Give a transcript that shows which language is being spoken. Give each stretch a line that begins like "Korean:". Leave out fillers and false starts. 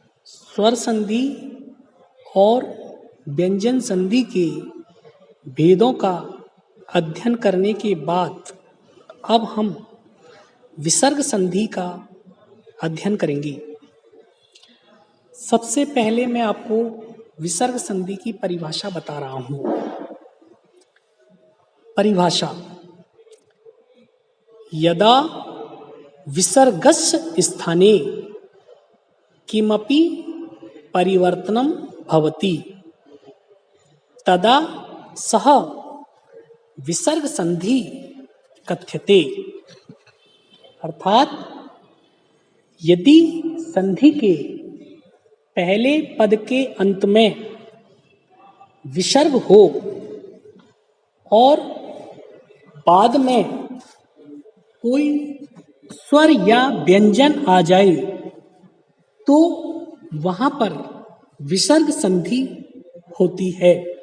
Hindi: स्वर संधि और व्यंजन संधि के भेदों का अध्ययन करने के बाद अब हम विसर्ग संधि का अध्ययन करेंगे। सबसे पहले मैं आपको विसर्ग संधि की परिभाषा बता रहा हूँ।
Sanskrit: परिभाषा: यदा विसर्गस्य स्थाने किमपि परिवर्तनं भवति तदा सः विसर्ग संधि कथ्यते।
Hindi: अर्थात यदि संधि के पहले पद के अंत में विसर्ग हो और बाद में कोई स्वर या व्यंजन आ जाए तो वहां पर विसर्ग संधि होती है।